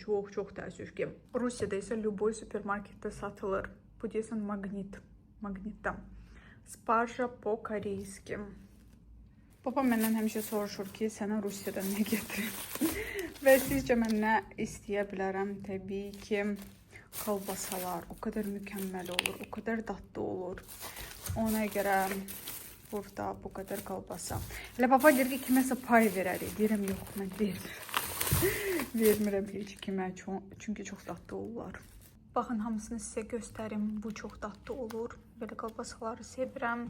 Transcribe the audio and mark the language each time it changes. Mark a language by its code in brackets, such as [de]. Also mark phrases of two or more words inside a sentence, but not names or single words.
[az] Çox təəssüf ki. Rusiyada isə любой supermarketdə satılır. Bu deyəsən Magnitda. [ru] Спаржа по-корейски. [az] Papa məndən həmişə soruşur ki, sənə Rusiyadan nə gətirim? Və sizcə mən nə istəyə bilərəm? Təbii ki, [tr] kolbasalar o kadar mükemmel olur, o kadar tatlı olur. [az] Ona görə burada [tr] bu kadar [az] kolbasa. Elə papa deyir ki, kiməsə pay verərik. Deyirəm, yox, mən vermirəm heç kimə, çünki çox tatlı olurlar. Baxın, hamısını sizə göstərim. Bu çox tatlı olur. Belə kolbasaları sevirəm.